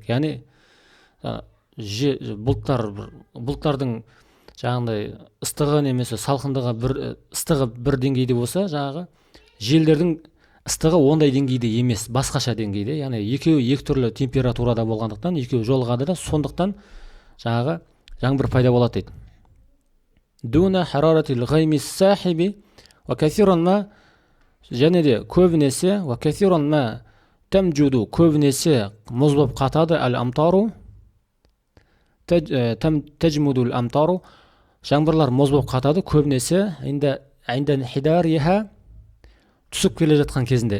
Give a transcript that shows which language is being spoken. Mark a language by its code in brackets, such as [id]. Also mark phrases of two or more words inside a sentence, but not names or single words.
[kk] Яғни бұлттардың жаңағыдай ыстығы немесе салқындығы ыстығы бір деңгейде болса, жаңағы желдердің ыстығы ондай деңгейде емес, басқаша деңгейде. Яғни екеуі екі түрлі температурада болғандықтан, екеуі жолғады да, сондықтан жаңағы жаңбыр пайда болады дейді. [ar] دون حرارة الغيم السحابي وكثيرا ما, [kk] және де көбінесе, [ar] وكثيرا ما تجمد, [kk] көбінесе мұз болып қатады, [ar] الأمطار تجمد الأمطار, [kk] жаңбырлар мұз болып қатады, көбінесе [ar] عند انحدارها, [kk] түсіп келе жатқан кезінде.